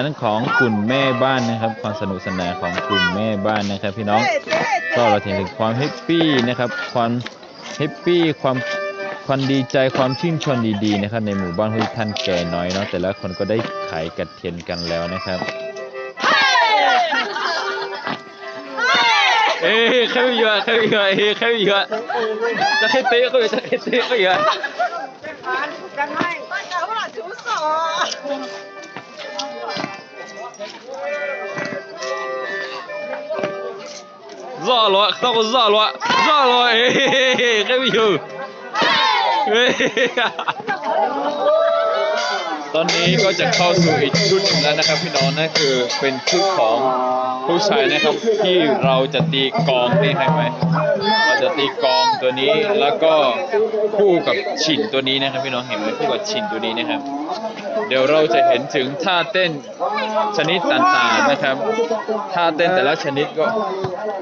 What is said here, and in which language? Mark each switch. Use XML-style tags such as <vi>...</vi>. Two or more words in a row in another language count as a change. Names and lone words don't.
<th>ของกลุ่มแม่บ้านนะครับความสนุกสนานของกลุ่มแม่บ้านนะครับพี่น้องก็เราเห็นถึงความแฮปปี้นะครับความแฮปปี้ความดีใจความชื่นชมดีๆนะครับในหมู่บ้านห้วยถ้ำแก่น้อยเนาะแต่ละคนก็ได้ไขกระเทียนกันแล้วนะครับใครเยอะใครเยอะใครเยอะจะให้เตะก็จะให้เตะก็เยอะ กันให้แต่ว่าถือสอ rõ了，到我rõ了，rõ了，还没有， ตอนนี้ก็จะเข้าสู่อีก ชุดหนึ่งแล้วนะครับพี่น้องนั่นคือเป็นชุดของผู้ชายนะครับที่เราจะตีกลองนี่ให้ไหมเราจะตีกลองตัวนี้แล้วก็คู่กับฉินตัวนี้นะครับพี่น้องเห็นไหมคู่กับฉินตัวนี้นะครับ เดี๋ยวเราจะเห็นถึงท่าเต้นชนิดต่างๆนะครับท่าเต้นแต่ละชนิดก็</th>